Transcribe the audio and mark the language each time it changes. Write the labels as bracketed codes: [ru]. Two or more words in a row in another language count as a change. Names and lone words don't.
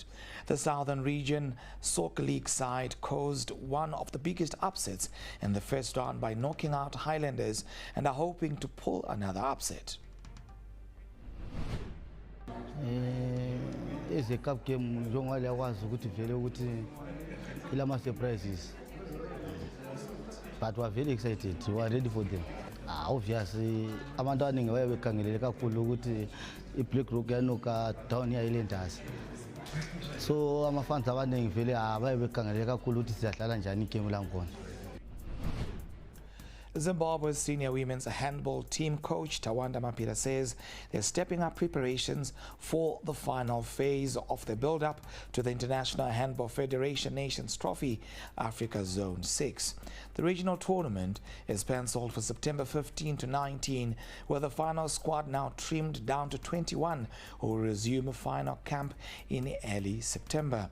[en] The Southern Region Soccer League side caused one of the biggest upsets in the first round by knocking out Highlanders and are hoping to pull another upset. It's a cup game. Ilama surprises, but we are very excited. We are ready for them. Obviously, [nd] abantu abaningi bayabekhangelele kakhulu ukuthi iBlackrock yanuka down Highlanders. So ama-fans abaningi vele bayabekhangelele kakhulu ukuthi sizadlala njani igame langkhona. [en] Zimbabwe's senior women's handball team coach Tawanda Mapira says they're stepping up preparations for the final phase of the build-up to the International Handball Federation Nations Trophy, Africa Zone 6. The regional tournament is penciled for September 15 to 19, with the final squad now trimmed down to 21, who will resume a final camp in early September.